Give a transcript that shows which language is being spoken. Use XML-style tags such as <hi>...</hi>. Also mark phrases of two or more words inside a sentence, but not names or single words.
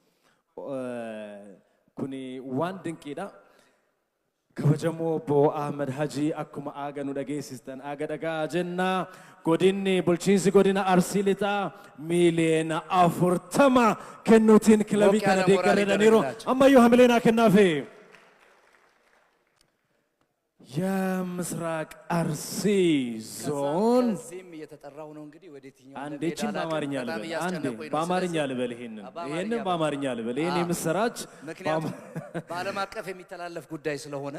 <om>kuni waan dinqiidha kabajamoo bo Ahmed Haji akkuma aaga nu dhageessistan aaga dhagaa jenna godinni bulchiinsi godina Arsii Lixaa miliyoona 40 kennuutiin kilabii kana deeggareedhaniiru ammayyuu hamileena kennaafe</om> <am>የምስራቅ አርሲ ዞን አንዴችን በአማርኛ ልበል ይሄንን በአማርኛ ልበል ይሄን የምስራች በዓለም አቀፍ የሚተላለፍ ጉዳይ ስለሆነ</am>